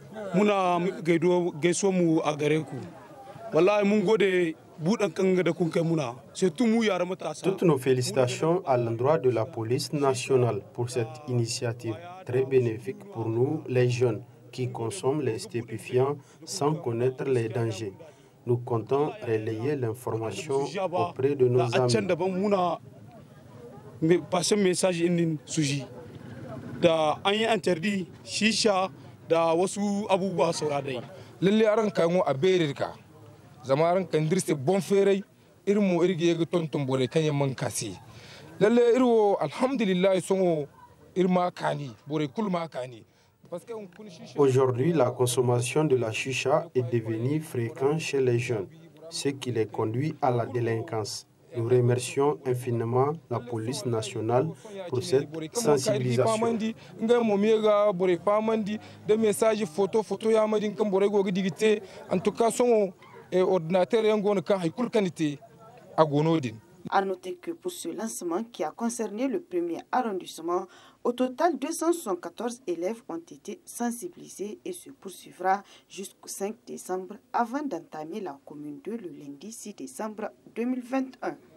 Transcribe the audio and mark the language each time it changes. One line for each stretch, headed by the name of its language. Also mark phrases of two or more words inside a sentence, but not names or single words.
French: Toutes nos félicitations à l'endroit de la police nationale pour cette initiative très bénéfique pour nous, les jeunes qui consomment les stupéfiants sans connaître les dangers. Nous comptons relayer l'information auprès de nos amis.
Zarma: zamaran kandirse bon ferey irmo irgi yega tonton bore kanya mankasi lalle irwo alhamdulillah songo irma kani bore kulma kani.
French: Aujourd'hui, la consommation de la chicha est devenue fréquente chez les jeunes, ce qui les conduit à la délinquance. Nous remercions infiniment la police nationale pour cette sensibilisation. À noter que pour ce lancement qui a concerné le premier arrondissement, au total 274 élèves ont été sensibilisés et se poursuivra jusqu'au 5 décembre avant d'entamer la commune 2 le lundi 6 décembre 2021.